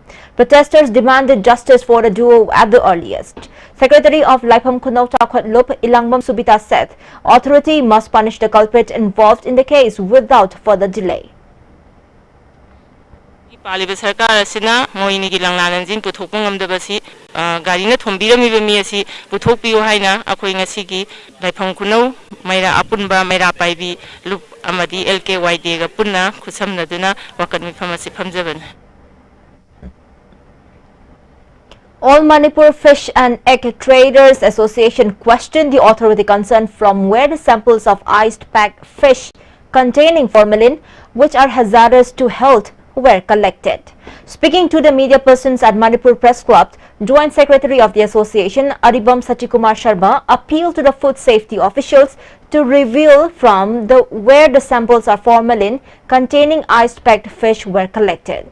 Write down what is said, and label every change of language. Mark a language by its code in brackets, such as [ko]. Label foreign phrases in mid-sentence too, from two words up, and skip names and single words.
[en] Protesters demanded justice for the duo at the earliest. Secretary of Laipham Kuno Takhot Lup Ilangbam Subita said authority must punish the culprit involved in the case without further delay. [mni] Paliba sarkar asina moini gi langlanan jin puthokpa ngamdabasi garina thombiramiba mi asi puthokpiyo haina akhoi ngasi gi Laipham Kuno maira apunba maira paibi lup amadi LKYD ga punna khusamnaduna wakan mifam asi phamjaban. [en] All Manipur Fish and Egg Traders Association questioned the authority concerned from where the samples of iced packed fish containing formalin, which are hazardous to health, were collected. Speaking to the media persons at Manipur Press Club, Joint Secretary of the Association, Aribam Sachikumar Sharma, appealed to the food safety officials to reveal from where the samples of formalin containing ice-packed fish were collected.